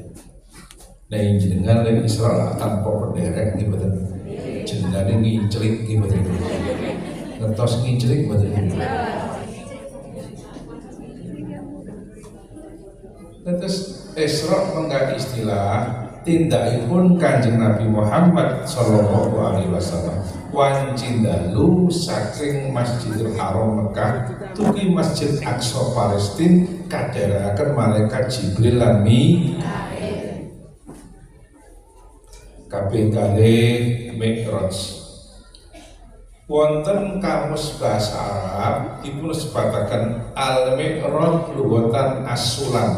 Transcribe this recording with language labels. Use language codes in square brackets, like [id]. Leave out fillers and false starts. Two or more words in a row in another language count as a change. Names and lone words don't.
[jv] Nah jenengan len Isra tanpa penderek nggih mboten. Jenengane nginclik nggih mboten. Ngertos nginclik mboten. Terus Isra menggah istilah tindakipun Kanjeng Nabi Muhammad [ar] صلى الله عليه وسلم [jv] wancin dalu saking Masjidil Haram Mekah tuki Masjid Aqsa Palestina kadherekaken malaikat Jibril lan Mikail kaping kalih Mi'raj. Wonten kamus bahasa Arab dipun sebataken [ar] المعراج لغة السلم.